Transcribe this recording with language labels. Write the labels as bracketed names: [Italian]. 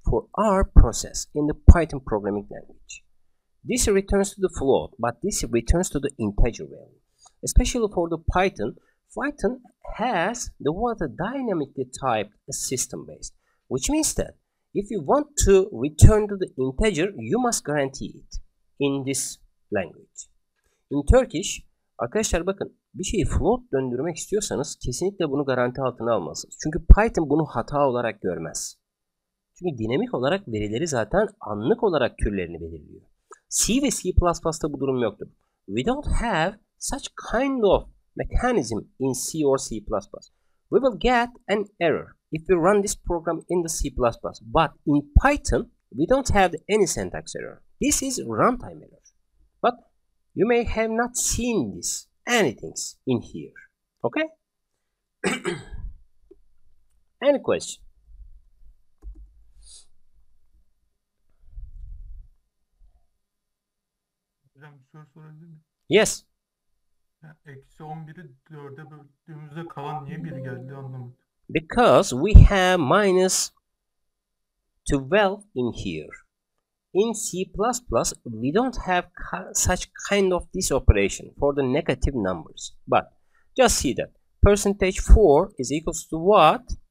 [English] For our process in the Python programming language. This returns to the float, but this returns to the integer value. Especially for the Python, Python has the dynamically typed system based, which means that if you want to return to the integer, you must guarantee it in this language. In Turkish, [Turkish] arkadaşlar bakın, bir şeyi float döndürmek istiyorsanız kesinlikle bunu garanti altına almalısınız. Çünkü Python bunu hata olarak görmez. Çünkü dinamik olarak verileri zaten anlık olarak türlerini belirliyor. C ve C++'da bu durum yoktur. [English] We don't have such kind of mechanism in C or C++. We will get an error if we run this program in the C++. But in Python, we don't have any syntax error. This is runtime error. But you may have not seen this anything in here. Okay? Any question? [Turkish] Hocam bir soru sorabilir miyim? [English] Yes. [Turkish] Ya, eksi 11'i 4'e böldüğümüzde kalan niye 1 geldi anlamadım. [English] Because we have minus 12 in here. In C++, we don't have such kind of this operation for the negative numbers. But just see that percentage 4 is equals to what?